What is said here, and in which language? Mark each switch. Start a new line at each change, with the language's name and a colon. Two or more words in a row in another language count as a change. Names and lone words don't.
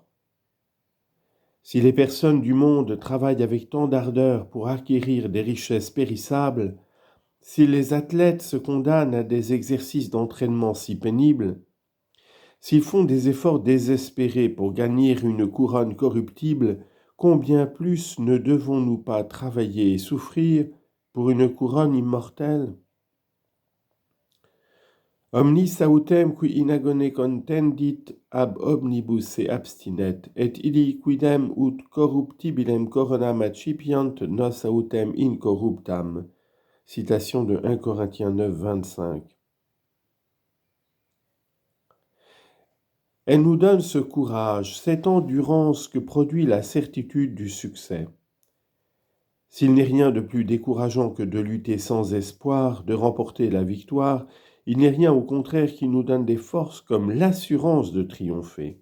French: Si les personnes du monde travaillent avec tant d'ardeur pour acquérir des richesses périssables, si les athlètes se condamnent à des exercices d'entraînement si pénibles, s'ils font des efforts désespérés pour gagner une couronne corruptible, combien plus ne devons-nous pas travailler et souffrir pour une couronne immortelle?
Latin: Omnis autem qui in agone contendit ab omnibus se abstinet, et illi quidem ut corruptibilem coronam accipiant nos autem incorruptam.
French: Citation de 1 Corinthiens 9, 25. Elle nous donne ce courage, cette endurance que produit la certitude du succès. S'il n'est rien de plus décourageant que de lutter sans espoir, de remporter la victoire, il n'est rien au contraire qui nous donne des forces comme l'assurance de triompher.